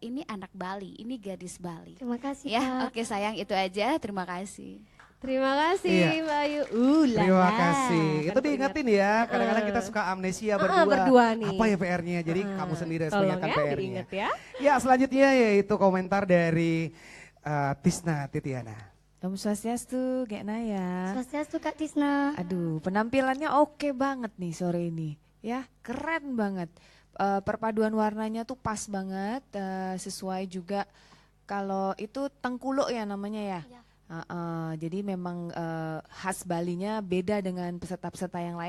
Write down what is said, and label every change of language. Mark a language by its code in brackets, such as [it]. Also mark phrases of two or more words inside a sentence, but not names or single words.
[id] Ini anak Bali, ini gadis Bali. Terima kasih Ya, Kak. oke sayang itu aja. Terima kasih. Terima kasih Iya. Mbak Ayu. terima kasih. Kan Itu diingetin ya, kadang-kadang kita suka amnesia berdua. berdua nih. Apa ya PR-nya? Jadi kamu sendiri harus Tolong mengingatkan ya, PR-nya. diingat ya. Ya, selanjutnya yaitu komentar dari Tisna Titiana. [ban] Om Swastiastu, [id] Genaya. Swastiastu Kak Tisna. Aduh, penampilannya oke banget nih sore ini. Ya, keren banget. Perpaduan warnanya tuh pas banget, sesuai juga kalau itu tengkuluk ya namanya ya. Ya. Jadi memang khas Balinya beda dengan peserta-peserta yang lain.